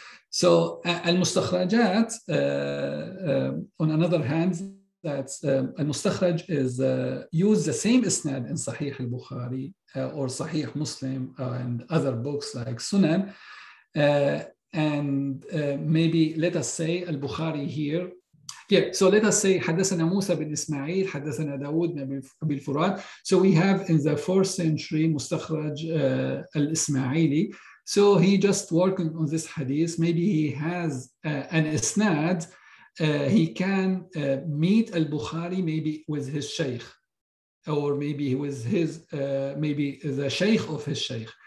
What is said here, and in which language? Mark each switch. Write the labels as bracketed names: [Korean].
[English] So al-Mustakhrajat, on another hand, that al-Mustakhraj is use the same isnad in Sahih al-Bukhari or Sahih Muslim and other books like Sunan, and maybe let us say al-Bukhari here. Yeah, so let us say [Arabic] حدثنا موسى بن إسماعيل حدثنا داود بن أبي الفرات. [English] So we have in the 4th century Mustakhraj al-Ismaili. So he just working on this hadith. Maybe he has an isnad. He can meet al-Bukhari maybe with his sheikh, or maybe with his, maybe the sheikh of his sheikh.